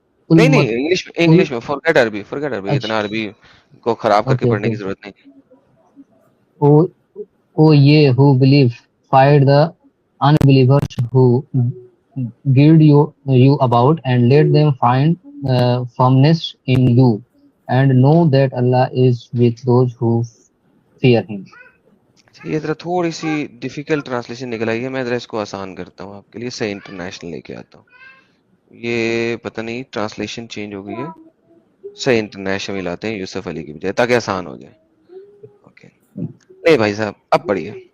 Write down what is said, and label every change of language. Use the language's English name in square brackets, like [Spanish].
[Urdu] نہیں انگلش میں فورگیٹ عربی, اتنا اچھا عربی کو خراب کر کے اوکے پڑھنے اوکے. کی ضرورت نہیں. [English] O ye who believe, fight the unbelievers who guild you about, and let them find firmness in you, and know that Allah is with those who fear Him. [Urdu] یہ ذرا تھوڑی سی ڈیفیکلٹ ٹرانسلیشن نکل آئی ہے, میں ذرا اس کو آسان کرتا ہوں آپ کے لیے, صحیح انٹرنیشنل لے کے آتا ہوں. یہ پتہ نہیں ٹرانسلیشن چینج ہو گئی ہے, صحیح انٹرنیشنل لاتے ہیں یوسف علی کی بجائے تاکہ آسان ہو جائے. اوکے نہیں بھائی صاحب اب پڑھیے.